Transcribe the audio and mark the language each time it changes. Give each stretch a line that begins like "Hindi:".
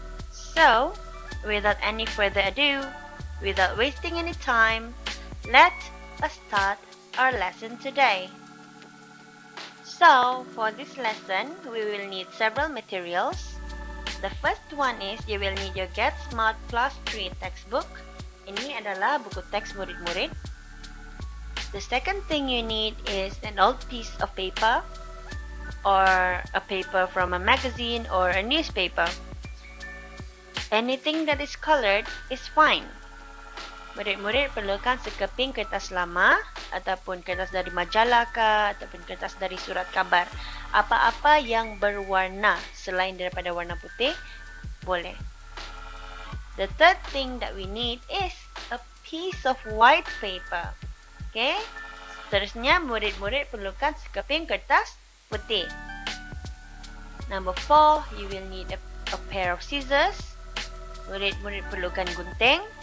English: So, without any further ado, without wasting any time, let us start our lesson today. So, for this lesson, we will need several materials. The first one is you will need your Get Smart Class 3 textbook.
Malay: Ini adalah buku teks murid-murid.
English: The second thing you need is an old piece of paper or a paper from a magazine or a newspaper. Anything that is colored is fine.
Malay: Murid-murid perlukan sekeping kertas lama ataupun kertas dari majalah ke ataupun kertas dari surat kabar. Apa-apa yang berwarna selain daripada warna putih boleh.
English: The third thing that we need is a piece of white paper. Okay?
Malay: Seterusnya murid-murid perlukan sekeping kertas putih.
English: Number 4, you will need a pair of scissors.
Malay: Murid-murid perlukan gunting.